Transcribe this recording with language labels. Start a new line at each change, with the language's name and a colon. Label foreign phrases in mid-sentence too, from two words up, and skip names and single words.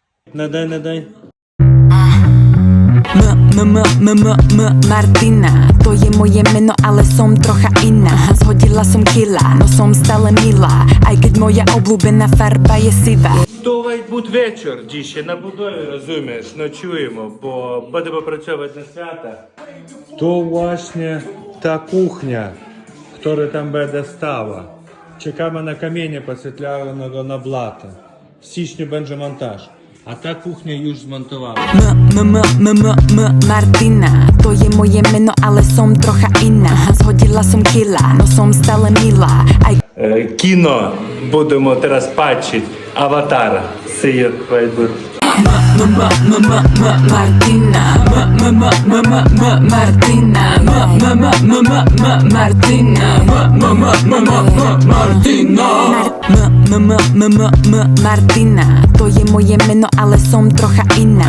Ukrainian: Надай.
Slovak: Martina, to je moje meno, ale som trocha iná. Zhodila som kila, no som stále milá, aj keď moja obľúbená farba je sivá.
Ukrainian: То вечір dzisiaj на будові, розумієш, ночуємо, бо будемо працювати на свята.
Polish: То właśnie ta kuchnia, która tam będzie stała. Czekamy na kamienie poświetlonego na blata. W styczniu będzie montaż, a ta kuchnia już zmontowana.
Slovak: Martina, to je moje meno, ale som trocha iná. Zhodila som kila, no som stále milá, aj
Ukrainian: Кіно будемо
Polish: teraz patrzeć.
English: Аватар. See you,
Slovak: Martina, Martina, to je moje meno, ale som trocha iná.